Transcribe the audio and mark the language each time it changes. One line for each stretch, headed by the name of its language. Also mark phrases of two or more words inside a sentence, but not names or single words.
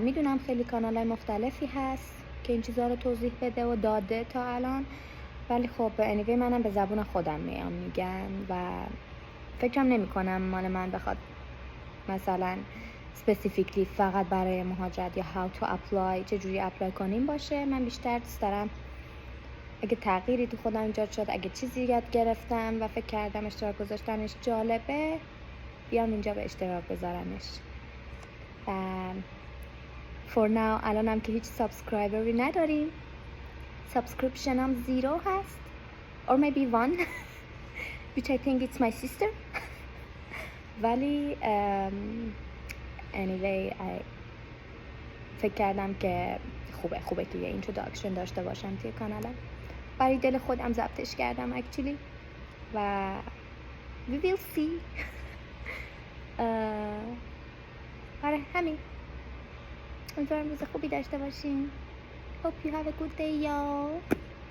Persian: میدونم خیلی کانال‌های مختلفی هست که این چیزها رو توضیح بده و داده تا الان، ولی خب anyway منم به زبون خودم میگم و فکرم نمی کنم مال من بخواد مثلا specifically فقط برای مهاجرت یا
English: how to apply،
Persian: چجوری اپلای کنیم باشه. من بیشتر دوست دارم اگه تغییری تو خودم ایجاد شد، اگه چیزی یاد گرفتم و فکر کردم اشتراک گذاشتنش جالبه، بیام اینجا به اشتراک بذارمش.
English: for now
Persian: الانم که هیچ سابسکرایبری نداریم، سابسکریپشن هم 0 هست
English: or maybe 1 which I think it's my sister
Persian: ولی anyway فکر کردم که خوبه که یه introduction داشته باشم توی کانالم. برای دل خودم ضبطش کردم actually و
English: we will see.
Persian: آره همین. امیدوارم روز خوبی داشته باشین.
English: Hope you have a good day y'all.